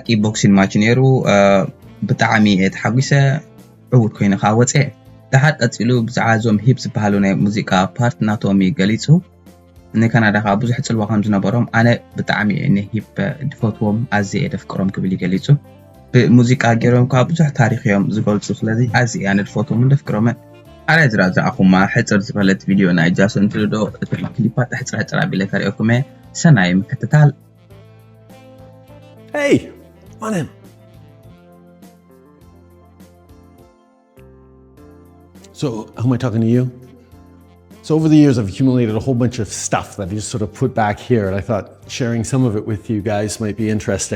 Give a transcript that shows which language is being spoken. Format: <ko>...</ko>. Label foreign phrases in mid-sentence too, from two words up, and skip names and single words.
<ti>ቦክሲን ማች ነይሩ ብጣዕሚ ተሓጒሰ ዕውት ኮይኑ ከዓ ወፀ ድሓር ቀፂሉ ብዛዕባ እዞም ሂፕ ዝበሃሉ ናይ ሙዚቃ ፓርት ናቶም ገሊፁ ንካናዳ ከዓ ብዙሕ ፅልዋ ከም ዝነበሮም ኣነ ብጣዕሚ ንሂፕ ድፈትዎም ኣዝየ ደፍቅሮም ክብል ይገሊፁ ብሙዚቃ ገይሮም ከዓ ብዙሕ ታሪክ እዮም ዝገልፁ ስለዚ ኣዝየ ኣነ ድፈትዎም ደፍቅሮም ኣረ ዝራዝኣኹማ ሕፅር ዝበለት ቪድዮ ናይ ጃሶን ትልዶ እቲ ክሊፓት ሕፅር ኣቢለ ከሪአኩም ሰናይ ምክትታል</ti> <en>Hey, come on in. So, who am I talking to you? So over the years, I've accumulated a whole bunch of stuff that I just sort of put back here, and I thought sharing some of it with you guys might be interesting.</en>